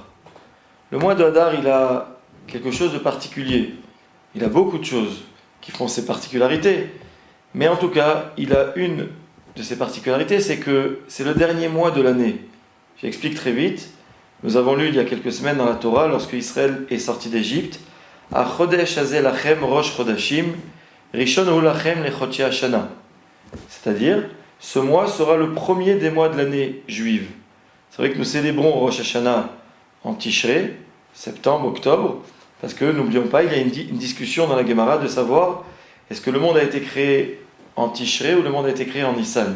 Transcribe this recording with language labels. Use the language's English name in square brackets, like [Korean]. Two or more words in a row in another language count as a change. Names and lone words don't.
[French] Le mois de Hadar, il a quelque chose de particulier. Il a beaucoup de choses qui font ses particularités. Mais en tout cas, il a une de ses particularités, c'est que c'est le dernier mois de l'année. J'explique très vite. Nous avons lu il y a quelques semaines dans la Torah, lorsque Israël est sorti d'Égypte, « [Hebrew] ה חודש הזה לכם ראש חודשים, ראשון הוא לכם לחודשי השנה [French] » c'est-à-dire, ce mois sera le premier des mois de l'année juive. C'est vrai que nous célébrons Rosh Hashanah en Tishrei, septembre, octobre, parce que, n'oublions pas, il y a une discussion dans la Gemara de savoir est-ce que le monde a été créé en Tishrei ou le monde a été créé en Nissan.